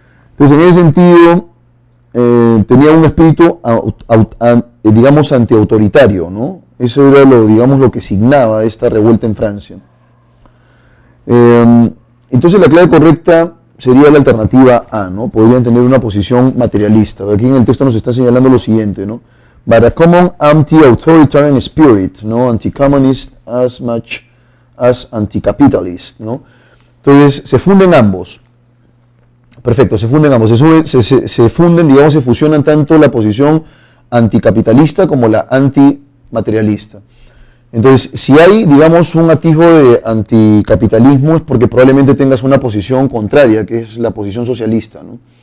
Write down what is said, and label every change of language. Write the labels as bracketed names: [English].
[Spanish] Entonces, en ese sentido, tenía un espíritu, digamos, antiautoritario, ¿no? Eso era lo que signaba esta revuelta en Francia. Entonces, la clave correcta sería la alternativa A, ¿no? Podrían tener una posición materialista. Aquí en el texto nos está señalando lo siguiente, ¿no? [English] But a common anti-authoritarian spirit, ¿no? Anti-communist as much as anticapitalist, ¿no? [Spanish] Entonces, se funden ambos. Perfecto, se funden ambos. Se funden, digamos, se fusionan tanto la posición anticapitalista como la antimaterialista. Entonces, si hay, digamos, un atisbo de anticapitalismo es porque probablemente tengas una posición contraria, que es la posición socialista, ¿no?